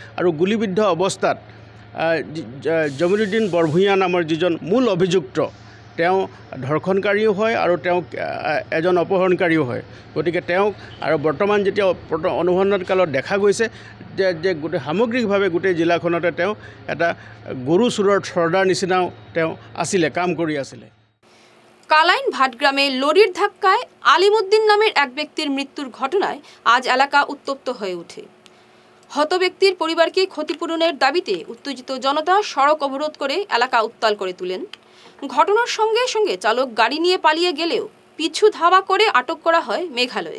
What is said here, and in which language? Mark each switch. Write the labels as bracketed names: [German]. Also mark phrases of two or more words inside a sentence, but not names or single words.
[Assamese] আৰু গুলিবিদ্ধ অৱস্থাত জমিৰুদ্দিন বৰভুইয়া নামৰ যিজন মূল অভিযুক্ত, তেওঁ ধৰ্ষণকাৰীও হয় আৰু তেওঁ এজন অপহৰণকাৰীও হয়। গতিকে তেওঁক আৰু বৰ্তমান যেতিয়া অনুসন্ধান কালত দেখা গৈছে যে গোটেই সামগ্ৰিকভাৱে গোটেই জিলাখনতে তেওঁ এটা গৰু চোৰৰ চৰ্দাৰ নিচিনাও তেওঁ আছিলে, কাম কৰি আছিলে। [Bangla] কালাইন ভাটগ্রামে লরির ধাক্কায় আলিমুদ্দিন নামের এক ব্যক্তির মৃত্যুর ঘটনায় আজ এলাকা উত্তপ্ত হয়ে ওঠে। হত ব্যক্তির পরিবারকে ক্ষতিপূরণের দাবিতে উত্তেজিত জনতা সড়ক অবরোধ করে এলাকা উত্তাল করে তোলেন। ঘটনার সঙ্গে সঙ্গে চালক গাড়ি নিয়ে পালিয়ে গেলেও পিছু ধাওয়া করে আটক করা হয় মেঘালয়ে।